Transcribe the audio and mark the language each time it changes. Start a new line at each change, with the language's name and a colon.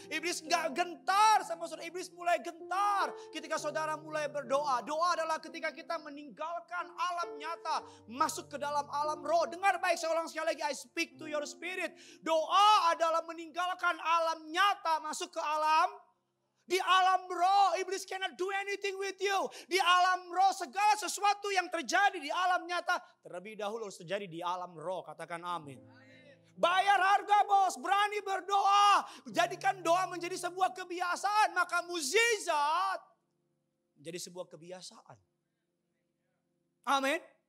Indonesian: Iblis gak gentar sama saudara. Iblis mulai gentar ketika saudara mulai berdoa. Doa adalah ketika kita meninggalkan alam nyata, masuk ke dalam alam roh. Dengar baik, saya ulang sekali lagi.
English: I speak to your spirit.
Indonesian: Doa adalah meninggalkan alam nyata, masuk ke alam. Di alam roh, iblis
English: cannot do anything with you.
Indonesian: Di alam roh, segala sesuatu yang terjadi di alam nyata, terlebih dahulu harus terjadi di alam roh. Katakan amin. Bayar harga bos, berani berdoa. Jadikan doa menjadi sebuah kebiasaan. Maka mukjizat menjadi sebuah kebiasaan. Amin.